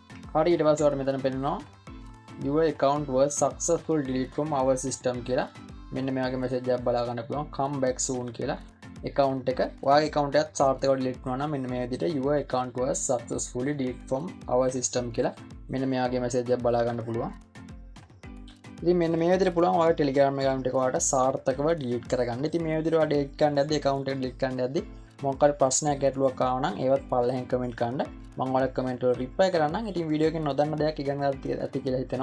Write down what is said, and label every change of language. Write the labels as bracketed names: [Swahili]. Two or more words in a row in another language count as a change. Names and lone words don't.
[Sinhala] හරි ඊට පස්සේ ඔයාලට මෙතන පෙන්නනවා [English] your account was successful delete from our system [Sinhala] කියලා. මෙන්න මේ වගේ message එකක් බලා ගන්න පුළුවන් [English] come back soon [Sinhala] කියලා. account එක ඔයාගේ account එකත් සාර්ථකව delete වුණා නම් මෙන්න මේ විදිහට [English] your account was successfully delete from our system [Sinhala] කියලා මෙන්න මේ වගේ message එකක් බලා ගන්න පුළුවන්. ඉතින් මෙන්න මේ විදිහට පුළුවන් ඔයාගේ [English] Telegram account [Sinhala] එක ඔයාලට සාර්ථකව delete කරගන්න. ඉතින් මේ විදිහට ඔයාලා delete කරන්න යද්දි account එක delete කරන්න යද්දි මොකක් හරි ප්‍රශ්නයක් ගැටලුවක් ආව නම් ඒවත් පල්ලෙහෙන් comment කරන්න. මම ඔයාලට comment වල reply කරන්නම්. ඉතින් වීඩියෝ එකෙන් නොදන්න දෙයක් ඉගෙන ගන්න ඇති කියලා හිතෙනවා.